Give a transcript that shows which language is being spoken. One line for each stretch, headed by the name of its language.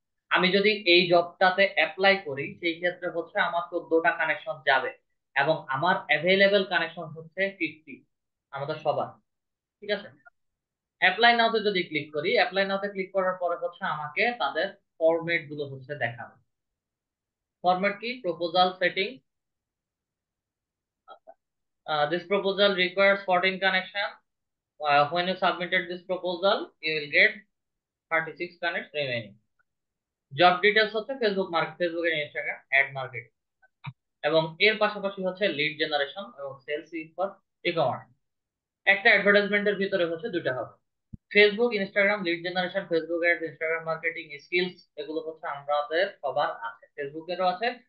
Bangla: আমি যদি এই জবটাতে অ্যাপ্লাই করি সেই ক্ষেত্রে হচ্ছে আমার 14টা কানেকশন যাবে, এবং আমার অ্যাভেলেবেল কানেকশন হচ্ছে 50 আমাদের সবার। ঠিক আছে, অ্যাপ্লাই নাওতে যদি ক্লিক করি, অ্যাপ্লাই নাওতে ক্লিক করার পরে হচ্ছে আমাকে তাদের ফরম্যাট গুলো হচ্ছে দেখাবে। ফরম্যাট কি?
English: Proposal setting, this proposal requires 14 connection. When you submitted this proposal you will get 36 connects remaining।
Bangla: Job details হচ্ছে ফেসবুক মার্কেট, ফেসবুক এর ইনস্টাগ্রাম অ্যাড মার্কেট, এবং এর পাশাপাশি হচ্ছে লিড জেনারেশন এবং সেলস ফর ই কমার্স। একটা অ্যাডভার্টাইজমেন্টের ভিতরে হচ্ছে দুটো হবে, Facebook Instagram lead generation, Facebook ad, Instagram marketing skills, এগুলো হচ্ছে আমাদের সবার আছে, ফেসবুকেরও আছে।